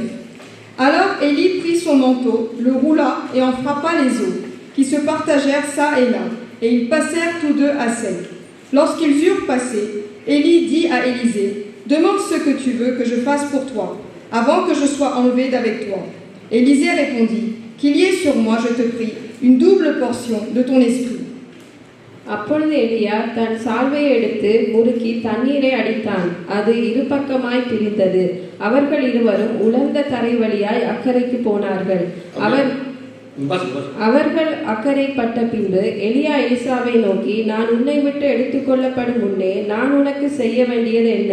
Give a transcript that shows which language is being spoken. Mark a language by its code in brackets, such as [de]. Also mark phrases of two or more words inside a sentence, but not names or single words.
[fr] Alors Élie prit son manteau, le roula et en frappa les os, qui se partagèrent ça et là, et ils passèrent tous deux à sec. Lorsqu'ils eurent passé, Élie dit à Élisée: demande ce que tu veux que je fasse pour toi, avant que je sois enlevé d'avec toi. Élisée répondit: qu'il y ait sur moi, je te prie, une double portion de ton esprit. [ta] அப்பொழுது எலியா தன் சால்வையை எடுத்து முறுக்கி தண்ணீரை அடித்தான். அது இருபக்கமாய் பிரிந்தது. அவர்கள் இருவரும் உலர்ந்த தரை வழியாய் அக்கறைக்கு போனார்கள். அவர்கள் அக்கறைப்பட்ட பின்பு எலியா எலிசாவை நோக்கி: நான் உன்னை விட்டு எடுத்துக்கொள்ளப்படும் முன்னே நான் உனக்கு செய்ய வேண்டியது என்ன?